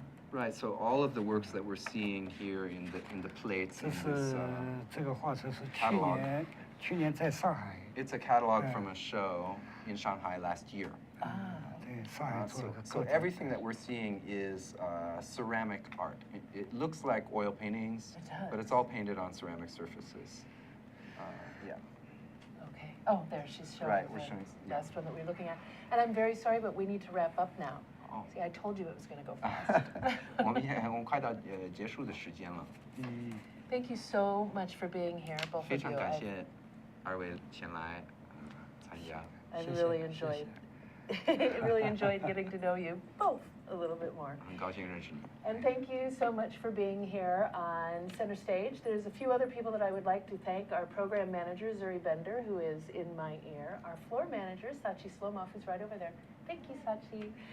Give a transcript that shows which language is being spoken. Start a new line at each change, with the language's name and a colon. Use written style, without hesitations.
English: Right, so all of the works that we're seeing here in the plates.
Chinese: 这个画册是去年在上海。
English: It's a catalog from a show in Shanghai last year.
Chinese: 对，上海做了个。
English: So everything that we're seeing is ceramic art. It looks like oil paintings, but it's all painted on ceramic surfaces. Yeah. Okay. Oh, there she's showing. Right, we're showing. The last one that we're looking at, and I'm very sorry, but we need to wrap up now. See, I told you it was going to go fast.
Chinese: 我们快到结束的时间了。
English: Thank you so much for being here, both of you.
Chinese: 非常感谢二位前来参加。
English: I really enjoyed getting to know you both a little bit more.
Chinese: 很高兴认识你。
English: And thank you so much for being here on center stage. There's a few other people that I would like to thank. Our program manager, Zuri Bender, who is in my ear. Our floor manager, Sachi Slomov, is right over there. Thank you, Sachi.